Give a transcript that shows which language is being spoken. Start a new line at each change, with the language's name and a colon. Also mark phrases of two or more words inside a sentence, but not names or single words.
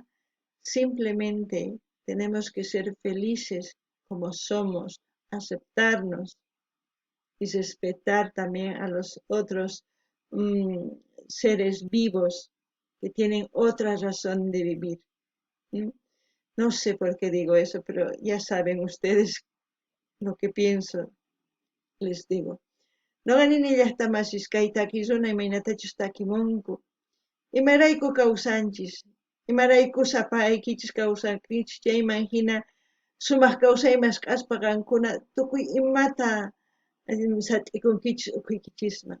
Spanish: Simplemente tenemos que ser felices como somos, aceptarnos y respetar también a los otros mm, seres vivos que tienen otra razón de vivir. ¿Mm? No sé por qué digo eso, pero ya saben ustedes lo que pienso, les digo.
Quechua: Noqanini llaqtamasishkayta runa imaynatachus takimunku. Imarayku kawsanchis, imarayku sapaykichis kawsankichis chayman hina sumaq kawsaymas k'aspa qankuna tukuy imata sat'ikunkichis ukhuykichisman.